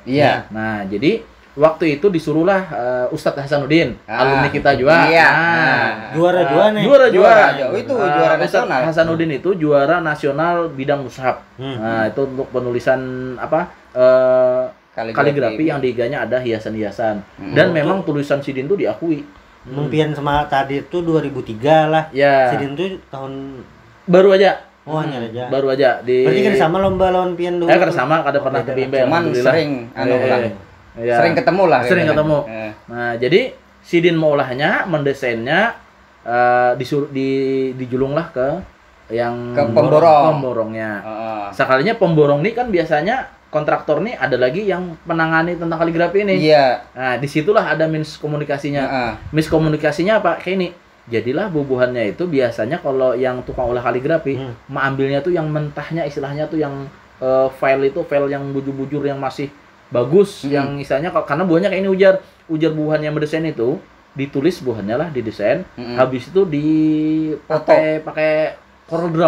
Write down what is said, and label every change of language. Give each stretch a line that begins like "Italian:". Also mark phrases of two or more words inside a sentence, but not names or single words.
Indonesian: Nah, jadi waktu itu disuruhlah Ustadz Hasanuddin, alumni kita juga. Juara nih. Juara. Itu juara nasional. Hasanuddin itu juara nasional bidang mushaf. Nah, itu untuk penulisan kaligrafi yang diganya ada hiasan-hiasan. Dan memang tulisan Sidin itu diakui. Mungkin sama tadi itu 2003 lah. Sidin itu tahun baru aja. Baru aja.
Banjar: Berarti kan sama lomba lawan pian dulu. Kan sama, kada pernah kebimbing. Cuman sering sering ketemu lah. Nah, jadi Sidin mengolahnya, mendesainnya, dijulunglah ke yang pemborongnya.
Indonesian: Sekalinya pemborong ini kan biasanya kontraktor nih ada lagi yang menangani tentang kaligrafi ini. Nah, disitulah ada miskomunikasinya. Miskomunikasinya apa? Kayak ini.
Banjar: Jadilah bubuhannya itu biasanya kalau yang tukang olah kaligrafi, mengambilnya tuh yang mentahnya, istilahnya tuh yang file yang bujur-bujur yang masih bagus, yang misalnya karena buahnya kayak ini ujar buahan yang mendesain itu ditulis buahannya lah didesain, habis itu pakai Corel Draw.